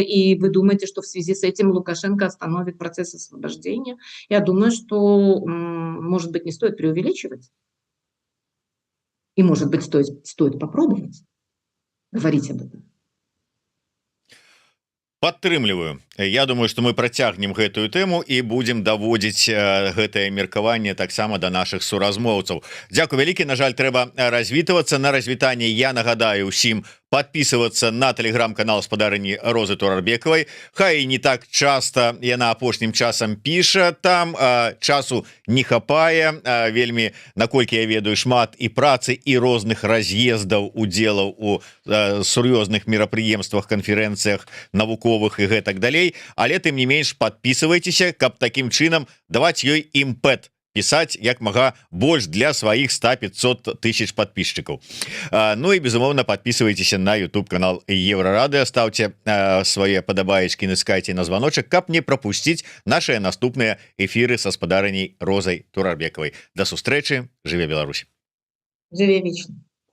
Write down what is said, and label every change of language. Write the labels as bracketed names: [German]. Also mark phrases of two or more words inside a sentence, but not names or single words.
[Russian] И вы думаете, что в связи с этим Лукашенко остановит процесс освобождения? Я думаю, что, может быть, не стоит преувеличивать. И, может быть, стоит попробовать говорить об этом. [Belarusian] Падтрымліваю. [Russian] Я думаю, что [Belarusian] мы працягнем гэтую тэму і будем даводзіць гэтае меркаванне таксама до наших суразмоўцаў. Дзякуй вялікі. На жаль, трэба развітвацца. На развітанне я нагадаю усім [Russian] подписываться на телеграм-канал [Belarusian] спадарыні Розы Турарбекавай. Хай не так часто яна апошнім часам піша там, часу не хапае вельмі, наколькі я ведаю, шмат і працы і розных раз'ездаў, удзелаў у сур'ёзных мерапрыемствах, канферэнцыях навуковых і гэтак далей. Але тым не менш подписывайтеся, каб таким чынам даваць ёй імпэт писать як мага больш для своих 100-500 тысяч подписчиков. [Russian] Ну и безумоўно подписывайтесь на YouTube канал Еврорадио, ставьте свои падабаечки, наскайте на звоночек, каб не пропустить наши наступные эфиры со спадарыней Розой Турарбекавай. [Belarusian] До сустрэчы, жыве Беларусь. Жыве вечно.